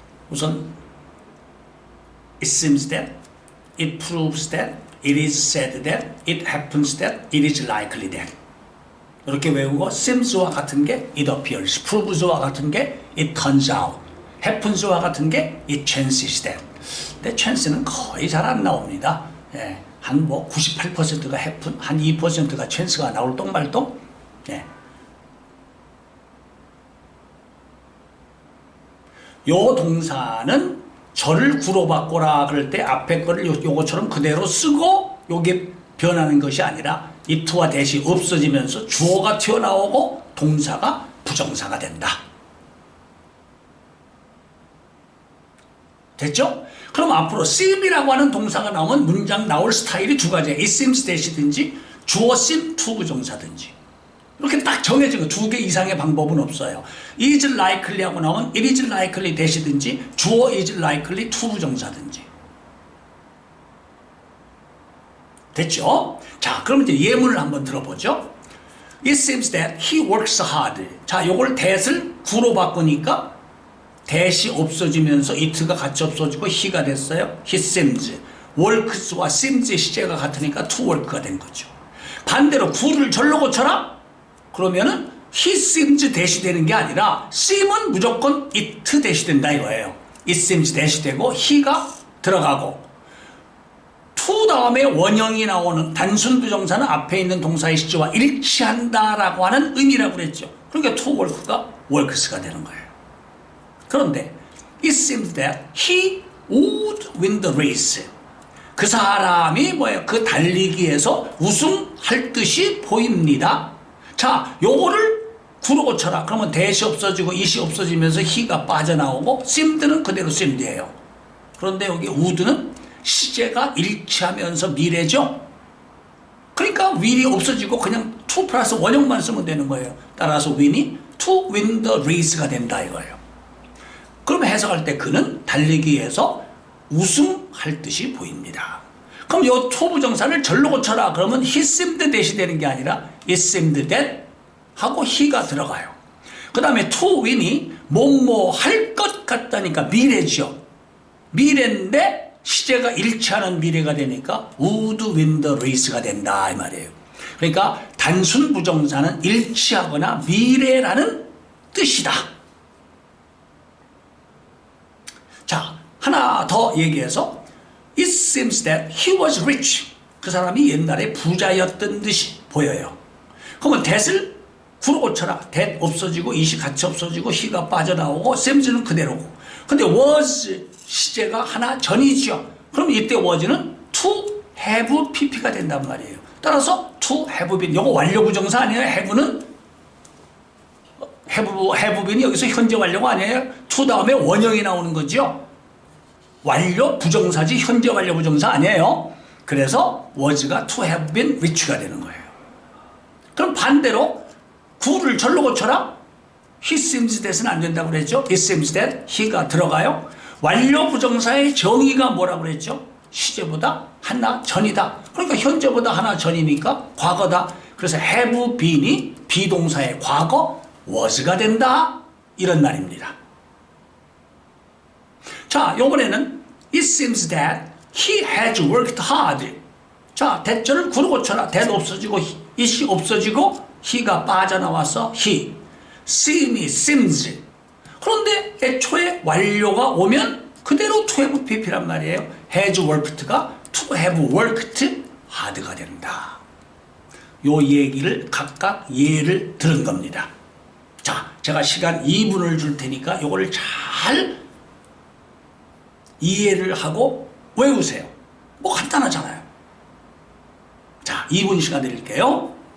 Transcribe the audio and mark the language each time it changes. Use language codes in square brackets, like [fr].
[en] 우선 it seems that, it proves that, it is said that, it happens that, it is likely that. [ko] 이렇게 외우고 semes와 같은 게 it appears, proves와 같은 게 it turns out, happens와 같은 게 it chances that. 근데 chance는 거의 잘 안 나옵니다. 예, 한 뭐 98%가 happen, 한 2%가 chance가 나올 똥말똥. 예. 요 동사는 저를 구로 바꿔라 그럴 때 앞에 거를 요거처럼 그대로 쓰고 요게 변하는 것이 아니라 it와 that이 없어지면서 주어가 튀어나오고 동사가 부정사가 된다. 됐죠? 그럼 앞으로 seem이라고 하는 동사가 나오면 문장 나올 스타일이 두 가지예요. it seems that이든지 주어 seem to 부정사든지. 이렇게 딱 정해진 거 2개 이상의 방법은 없어요. is likely 하고 나오면 it is likely that이든지 주어 is likely to 부정사든지. 됐죠? 자, 그럼 이제 예문을 한번 들어보죠. [en] It seems that he works hard. [ko] 자, 요걸 that을 구로 바꾸니까 that이 없어지면서 it가 같이 없어지고 he가 됐어요. He seems. works와 seems의 시제가 같으니까 to work가 된 거죠. 반대로 구를 절로 고쳐라? 그러면은 he seems that이 되는 게 아니라 seem은 무조건 it that이 된다 이거예요. it seems that이 되고 he가 들어가고 to 다음에 원형이 나오는 단순 부정사는 앞에 있는 동사의 시제와 일치한다라고 하는 의미라고 그랬죠. 그러니까 to work가 works가 되는 거예요. [en] 그런데 it seems that he would win the race. [ko] 그 사람이 뭐예요? 그 달리기에서 우승할 듯이 보입니다. 자, 요거를 구로 고쳐라. 그러면 that이 없어지고 it이 없어지면서 he가 빠져나오고 seemed는 그대로 seemed예요. 그런데 여기 would는 시제가 일치하면서 미래죠. 그러니까 will이 없어지고 그냥 to 플러스 원형만 쓰면 되는 거예요. 따라서 win이 to win the race가 된다 이거예요. 그럼 해석할 때 그는 달리기에서 우승할 듯이 보입니다. 그럼 요 to 부정사를 절로 고쳐라. 그러면 he seemed that이 되는 게 아니라 it seemed that 하고 he가 들어가요. 그 다음에 to win이 뭐뭐 할 것 같다니까 미래죠. 미래인데 시제가 일치하는 미래가 되니까 would win the race가 된다 이 말이에요. 그러니까 단순 부정사는 일치하거나 미래라는 뜻이다. 자, 하나 더 얘기해서 [en] it seems that he was rich. [ko] 그 사람이 옛날에 부자였던 듯이 보여요. 그러면 that을 구로 고쳐라. that 없어지고 it이 같이 없어지고 he가 빠져나오고 semes는 그대로고. 근데 was 시제가 하나 전이죠. 그럼 이때 was는 to have pp가 된단 말이에요. 따라서 to have been 요거 완료 부정사 아니에요. have는 have been이 여기서 현재 완료가 아니에요. to 다음에 원형이 나오는 거죠. 완료 부정사지 현재 완료 부정사 아니에요. 그래서 was가 to have been rich가 되는 거예요. 그럼 반대로 구를 절로 고쳐라. he seems that은 안 된다고 그랬죠. it seems that he가 들어가요. 완료 부정사의 정의가 뭐라고 그랬죠? 시제보다 하나 전이다. 그러니까 현재보다 하나 전이니까 과거다. 그래서 have been이 비동사의 과거 was가 된다 이런 말입니다. 자, 요번에는 [en] it seems that he has worked hard. [ko] 자, that절을 구로 고쳐라. that 없어지고 it이 없어지고 he가 빠져나와서 he seems. 그런데 애초에 완료가 오면 그대로 to have pp란 말이에요. has worked가 to have worked hard가 된다. 요 얘기를 각각 예를 들은 겁니다. 자, 제가 시간 2분을 줄 테니까 요거를 잘 이해를 하고 외우세요. 뭐 간단하잖아요. 자, 2분 시간 드릴게요.